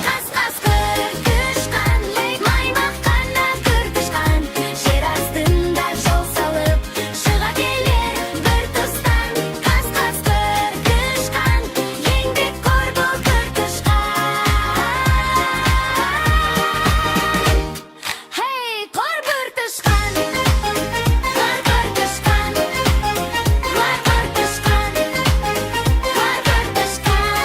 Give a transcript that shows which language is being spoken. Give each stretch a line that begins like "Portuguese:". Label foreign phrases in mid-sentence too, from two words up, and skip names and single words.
Kazakh: Қаз-қаз күрт ұшқан, маймақ қана күрт ұшқан, жер астында жол салып, шыға келер бір тұстан. Қаз-қаз күрт ұшқан, еңбек қор бұл күрт ұшқан.
Tatar: Hey, кар бер төшкән, кар бер төшкән, вай, кар төшкән, кар бер төшкән.